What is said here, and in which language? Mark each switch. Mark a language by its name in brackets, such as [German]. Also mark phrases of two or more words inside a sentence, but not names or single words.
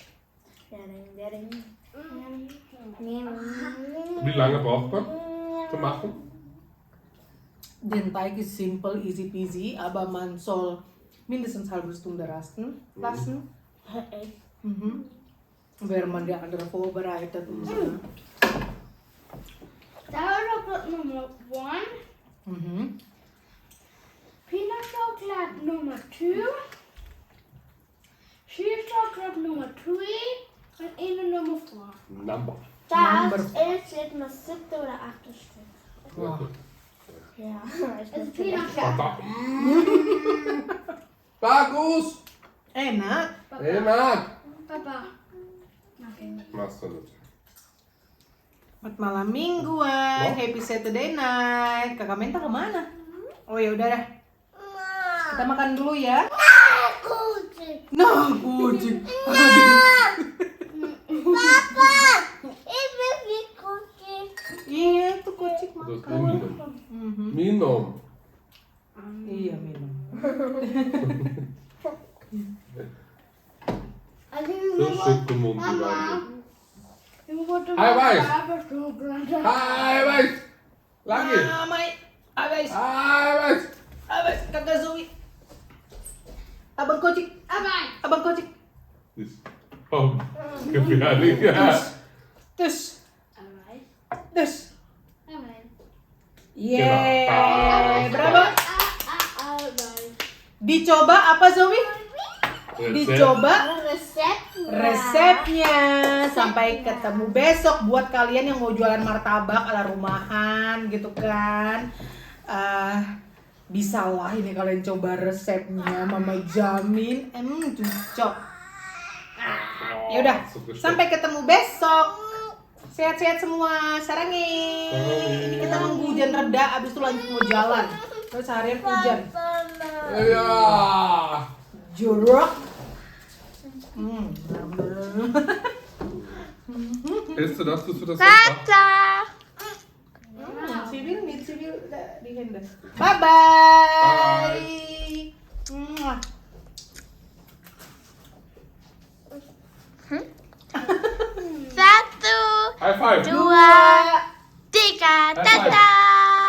[German] Wie lange braucht man zu machen? Den Teig ist simpel, [English] easy peasy, [German] aber man soll mindestens halbe Stunde rasten lassen. Während man die andere vorbereitet und so. [English] Double Chocolate Number 1, Peanut Chocolate Number 2, Cheese Chocolate Number 3 [German] und eine Nummer [English] 4. Number. [German] Das ist jetzt mal 7. oder 8. Stück. [Indonesian] Wah. [German] Ja, ich bin [English] Peanut Chocolate. [Indonesian] Papa. Bagus! Enak. Enak! Papa. [German] Machst du nicht. [Indonesian] Selamat malam mingguan, [English] happy Saturday night. [Indonesian] Kakak Menta kemana? Oh ya udah dah. Kita makan dulu ya. Nah, kucing. Papa, [German] ich will die Cookie. [Indonesian] Iya, itu kucing [German] Das ist [Indonesian] makan. Minum. Minum. Iya, minum. [German] So Schokomund geworden. Ich Hi, Weiß. [English] Chocolate. [German] Hi, Weiß! [Indonesian] Lagi! Mai, abis, [German] Hi, Weiß! [Indonesian] abis, kakak Zoe. Abang kucing, abang kucing. Das ist gefährlich, ja. Terus, terus. Genau. Yeay, berapa? Dicoba apa Zoe? Dicoba resepnya. Sampai ketemu besok buat kalian yang mau jualan martabak ala rumahan gitu kan. Bisa lah ini kalian coba resepnya, Mama jamin cocok. Ya udah, sampai ketemu besok. Sehat-sehat semua, sarangin. Ini kita nunggu hujan reda, abis itu lanjut mau jalan. Terus seharian hujan. [German] Ja! [Indonesian] Jorok. [German] Hältst du das? Tust du das? Tata. Civil, nicht civil. di handle. [English] Bye bye. [Indonesian] Satu, [English] High five. [Indonesian] dua, tiga, [English] High five. [Indonesian] dadah.